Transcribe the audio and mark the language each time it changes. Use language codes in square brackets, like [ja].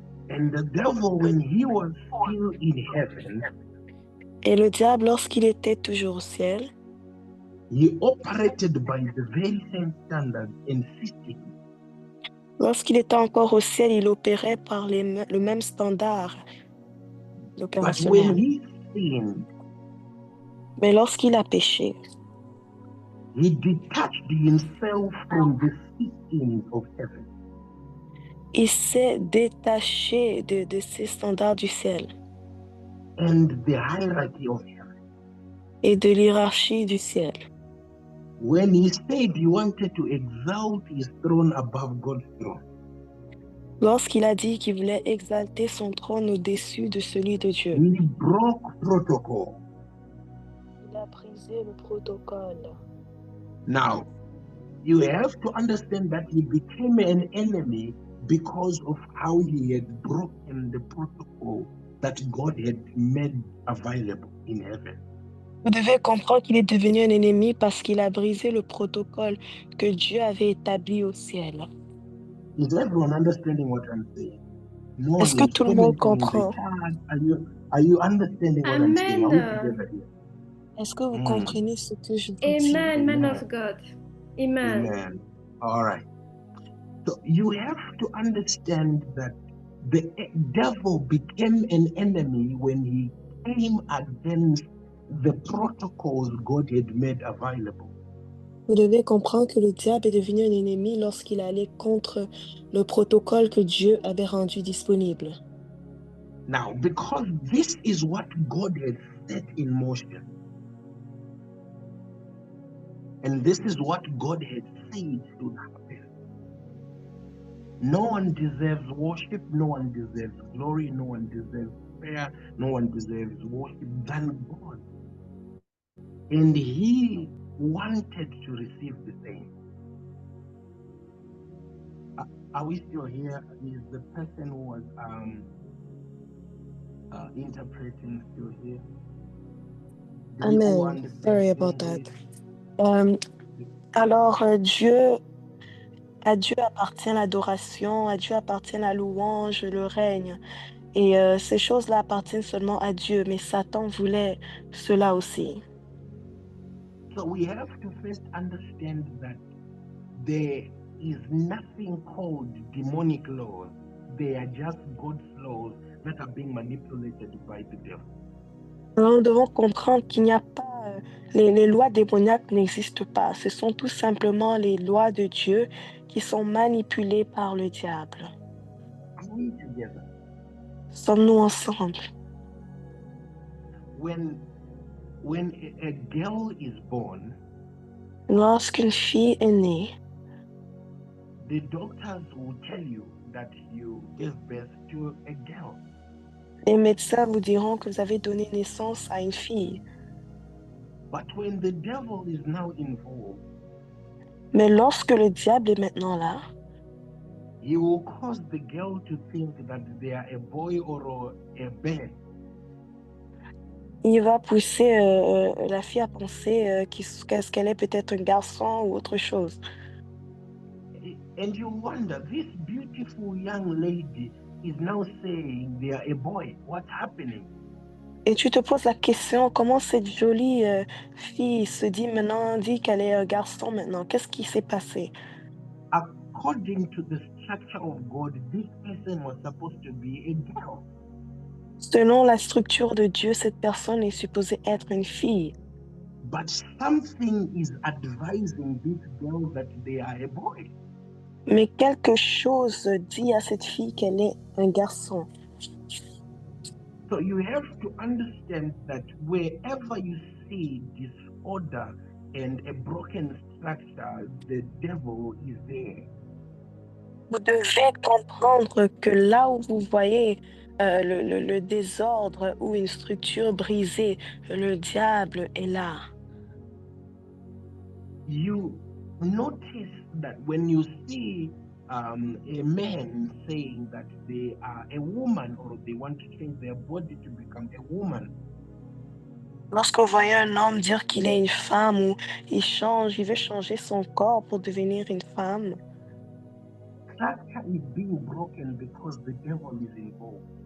[en] And the devil, when he was still in heaven, [fr] Et le diable, lorsqu'il était toujours au ciel, [en] he operated by the very same standards and system. [fr] lorsqu'il était encore au ciel, il opérait par le même standard [en] But [fr] opérationnel. [en] when he sinned, [fr] Mais lorsqu'il a péché, [en] he detached himself from the systems of heaven. [fr] il s'est détaché de ces standards du ciel [en] And the hierarchy of heaven. [fr] et de l'hierarchie du ciel. [en] When he said he wanted to exalt his throne above God's throne, [fr] Lorsqu'il a dit qu'il voulait exalter son trône au-dessus de celui de Dieu, [en] he broke protocol. [fr] il a brisé le protocole. [en] Now, you have to understand that he became an enemy because of how he had broken the protocol that God had made available in heaven. [fr] Vous devez comprendre qu'il est devenu un ennemi parce qu'il a brisé le protocole que Dieu avait établi au ciel. [en] Is everyone understanding what I'm saying? No [fr] Est-ce [en] one [fr] que [en] is [fr] tout le monde [en] commenting in the [fr] comprend? [en] chat. Are you understanding what I'm saying? Are we together here? [fr] Est-ce que vous Mm. comprenez ce que je vous dis? [en] Amen, man Amen. of God. Amen. Amen. All right. So you have to understand that the devil became an enemy when he came against the protocols God had made available. [fr] Vous devez comprendre que le diable est devenu un ennemi lorsqu'il allait contre le protocole que Dieu avait rendu disponible. [en] Now, because this is what God had set in motion, and this is what God had said should happen. No one deserves worship, no one deserves glory, no one deserves prayer, no one deserves worship than God. And he wanted to receive the same. Are we still here? Is the person who was interpreting still here? Do we all Amen. understand Sorry about that. English? [fr] Alors, à Dieu appartient l'adoration, à Dieu appartient la louange, le règne. Et ces choses-là appartiennent seulement à Dieu, mais Satan voulait cela aussi. [en] So we have to first understand that there is nothing called demonic laws. They are just God's laws that are being manipulated by the devil. [fr] Alors, nous devons comprendre qu'il n'y a pas, les lois démoniaques n'existent pas. Ce sont tout simplement les lois de Dieu qui sont manipulées par le diable. [en] Are we together? [fr] Sommes-nous ensemble? [en] When a girl is born, [fr] Lorsqu'une fille est née, [en] the doctors will tell you that you gave birth to a girl. [fr] les médecins vous diront que vous avez donné naissance à une fille. [en] But when the devil is now involved, [fr] Mais lorsque le diable est maintenant là, [en] he will cause the girl to think that they are a boy or a bear. [fr] il va pousser la fille à penser qu'elle est peut-être un garçon ou autre chose. [en] And you wonder, this beautiful young lady is now saying they are a boy. What's happening? [fr] Et tu te poses la question, comment cette jolie fille se dit qu'elle est un garçon maintenant? Qu'est-ce qui s'est passé? [en] According to the structure of God, this person was supposed to be a girl. [fr] Selon la structure de Dieu, cette personne est supposée être une fille. [en] But something is advising this girl that they are a boy. [fr] Mais quelque chose dit à cette fille qu'elle est un garçon. [en] So you have to understand that wherever you see order and a broken structure, the devil is there. [fr] Vous devez comprendre que là où vous voyez le désordre ou une structure brisée, le diable est là. [en] You notice that when you see a man saying that they are a woman or they want to change their body to become a woman, [fr] Lorsque vous voyez un homme dire qu'il est une femme ou il veut changer son corps pour devenir une femme, [en] structure is being broken because the devil is involved.